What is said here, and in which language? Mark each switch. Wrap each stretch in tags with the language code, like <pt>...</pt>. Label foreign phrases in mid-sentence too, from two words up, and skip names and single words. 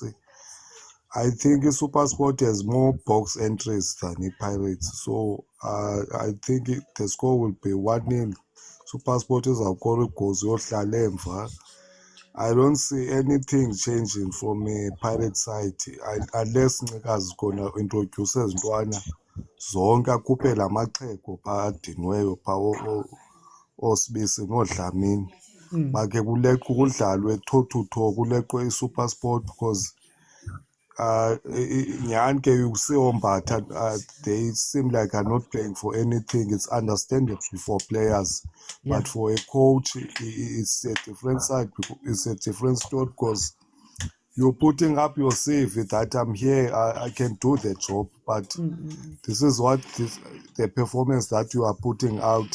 <en>I think Supersport has more box entries than the Pirates. So I think the score will be 1-0. Supersport is a goal goes. I don't see anything changing from a Pirate side unless Ncekazi is going to introduce</en> <zu>Ntwana zonke akhuphe lamaxhego adinweyo osibisi noDlamini make kuleqwe kudlalwe toe-to-toe kuleqwe iSupersport</zu> <en>because</en> <zu>nyani ke usiombatha</zu> <en>they seem like are not playing for anything. It's understandable for players, but for a coach it's a different side. It's a different story because you're putting up your CV that I'm here, I can do the job, but this is what the performance that you are putting out.</en>